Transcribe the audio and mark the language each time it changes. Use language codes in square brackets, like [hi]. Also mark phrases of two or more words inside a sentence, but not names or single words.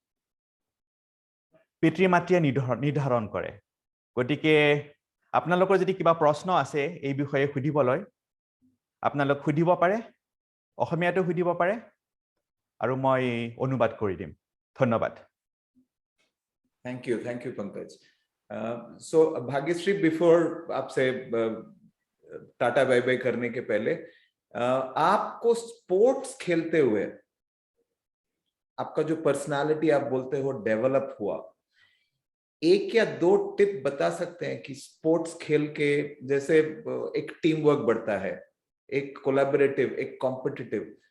[as] পিতৃ মাতৃয়ে নিৰ্ধাৰণ কৰে গতিকে আপোনালোকৰ যদি কিবা প্ৰশ্ন আছে এই বিষয়ে সুধিবলৈ আপোনালোক সুধিব পাৰে অসমীয়াটো সুধিব পাৰে আৰু মই অনুবাদ কৰি দিম ধন্যবাদ [en] thank you [hi] पंकज सो भाग्यश्री बिफोर आपसे [en] tata bye bye [hi] करने के पहले आपको स्पोर्ट्स खेलते हुए आपका जो पर्सनालिटी आप बोलते हो डेवलप हुआ एक या दो टिप बता सकते हैं कि स्पोर्ट्स खेल के जैसे एक [en] team work [hi] बढ़ता है एक कोलैबोरेटिव एक कॉम्पिटिटिव